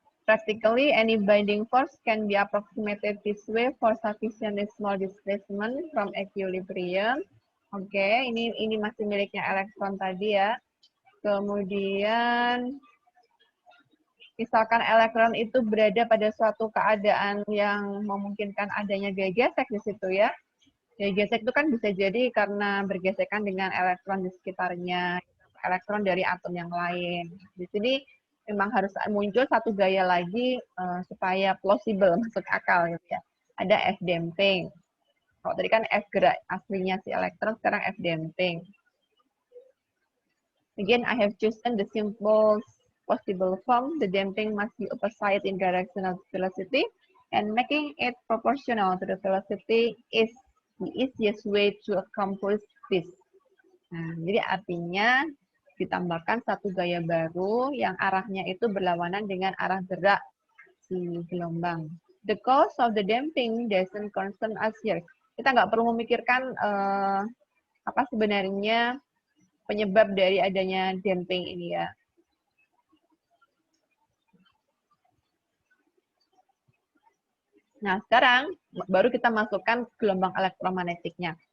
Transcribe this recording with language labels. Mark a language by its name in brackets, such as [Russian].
[English] Practically, any binding force can be approximated this way for sufficiently small displacement from equilibrium. [Indonesian] Oke, ini masih miliknya elektron tadi ya. Kemudian, misalkan elektron itu berada pada suatu keadaan yang memungkinkan adanya gaya gesek di situ ya. Gaya gesek itu kan bisa jadi karena bergesekan dengan elektron di sekitarnya, elektron dari atom yang lain. Di sini memang harus muncul satu gaya lagi supaya plausible, masuk akal gitu ya. Ada F damping. Kalau tadi kan F gerak aslinya si elektron, sekarang F damping. [English] Again, I have chosen the simplest possible form. The damping must be opposite in direction of velocity, and making it proportional to the velocity is the easiest way to accomplish this. [Indonesian] Nah, jadi artinya ditambahkan satu gaya baru yang arahnya itu berlawanan dengan arah gerak si gelombang. [English] The cause of the damping doesn't concern us here. [Indonesian] Kita nggak perlu memikirkan apa sebenarnya penyebab dari adanya damping ini ya. Nah, sekarang baru kita masukkan gelombang elektromagnetiknya.